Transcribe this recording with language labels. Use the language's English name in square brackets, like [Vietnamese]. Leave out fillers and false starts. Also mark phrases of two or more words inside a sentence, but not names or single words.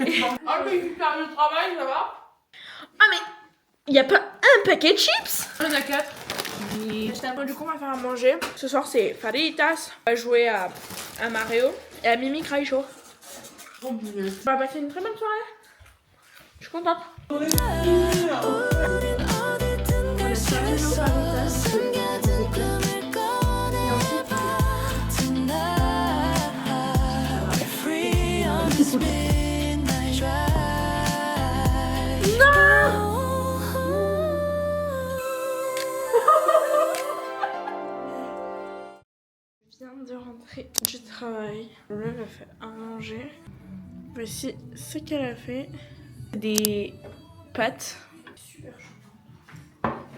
[French] Ah, mais super le travail, ça va? Ah mais y a pas un paquet de chips? On a 4. Bon, du coup on va faire à manger. Ce soir c'est Faritas. On va jouer à Mario et à Mimi Craïcho. On va passer une très bonne soirée. Je suis contente. [Korean] 우린 어디든 갈 수 있어 숨겨둔 꿈을 꺼내봐 [English] Tonight We're free on this midnight drive [French] Je viens de rentrer du travail. Elle a fait à manger. Voici ce qu'elle a fait. Des pâtes. Super chaud.